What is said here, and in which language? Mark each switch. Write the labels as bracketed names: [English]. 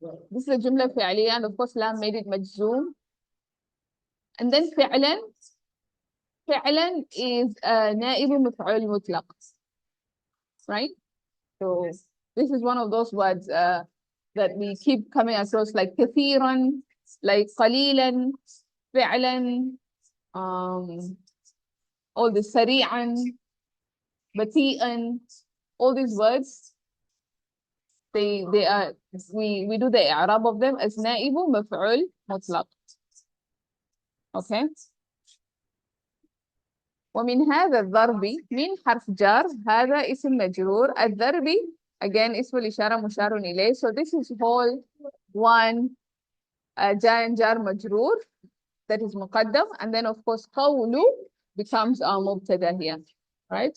[English] This is a جملة فعلية, and of course لام made it مجزوم. And then فعلا. [Arabic] فعلا is نائب مفعول مطلق. [English] Right? So this is one of those words that we keep coming across, like كثيرا, like قليلا, فعلا, all the سريعا, بطيئا, all these words, they are, we do the إعراب of them as نائب مفعول مطلق. Okay. [Arabic] ومن هذا الضرب, من حرف جار, هذا اسم مجرور, الضرب again اسم الإشارة مشار إليه. [English] So this is whole one جار مجرور that is مقدم, and then of course قول becomes our مبتدا here. Right?